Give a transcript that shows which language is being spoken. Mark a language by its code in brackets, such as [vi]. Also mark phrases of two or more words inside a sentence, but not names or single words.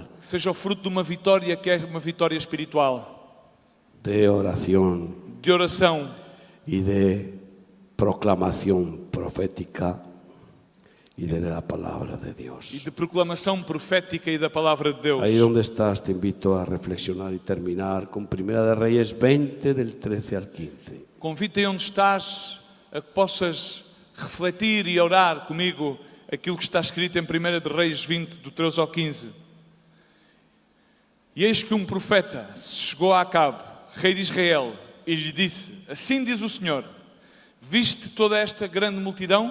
[pt] que seja o fruto de uma vitória que é uma vitória espiritual, [es] de oración [pt] de oração [es] y de proclamación profética y de la palabra de [pt] e [es] Dios. [pt] de proclamação profética e da palavra de Deus. [es] Ahí donde estás te invito a reflexionar y terminar con Primera de Reyes 20 del 13 al 15. [pt] Convido-te onde estás a que possas refletir e orar comigo aquilo que está escrito em 1 de Reis 20, do 13 ao 15. E eis que um profeta chegou a Acabe, rei de Israel, e lhe disse: assim diz o Senhor, viste toda esta grande multidão?